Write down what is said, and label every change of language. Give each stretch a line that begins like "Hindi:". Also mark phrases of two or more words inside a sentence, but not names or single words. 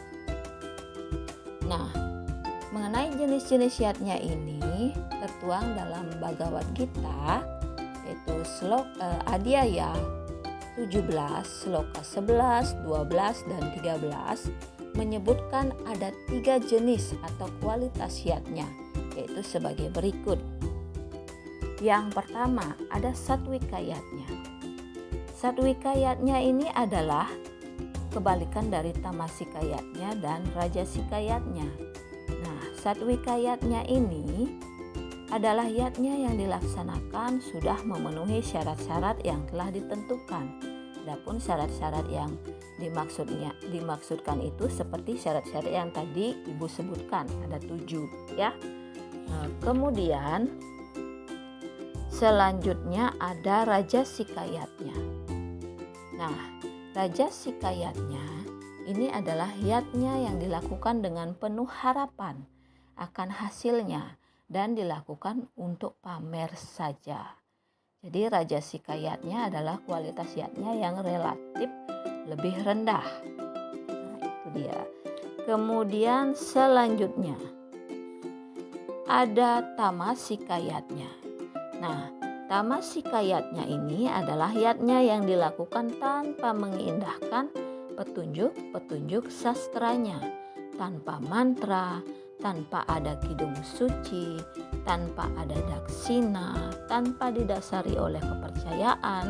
Indonesian: Nah, mengenai jenis-jenis yatnya ini tertuang dalam Bhagavad Gita, yaitu Adhyaya 17, sloka 11, 12, dan 13 menyebutkan ada 3 jenis atau kualitas yatnya, yaitu sebagai berikut. Yang pertama, ada satwika yatnya. Satwika yatnya ini adalah kebalikan dari tamasika yatnya dan rajasika yatnya. Nah, satwika yatnya ini adalah yatnya yang dilaksanakan sudah memenuhi syarat-syarat yang telah ditentukan. Adapun syarat-syarat yang dimaksudkan itu seperti syarat-syarat yang tadi Ibu sebutkan, ada 7 ya. Nah, kemudian selanjutnya ada rajasika yatnya. Nah, rajasika yatnya ini adalah yatnya yang dilakukan dengan penuh harapan akan hasilnya dan dilakukan untuk pamer saja. Jadi rajasika yatnya adalah kualitas yatnya yang relatif lebih rendah. Nah, itu dia. Kemudian selanjutnya ada tamasika yatnya. Nah, tamasika yatnya ini adalah yatnya yang dilakukan tanpa mengindahkan petunjuk-petunjuk sastranya, tanpa mantra, tanpa ada kidung suci, tanpa ada daksina, tanpa didasari oleh kepercayaan.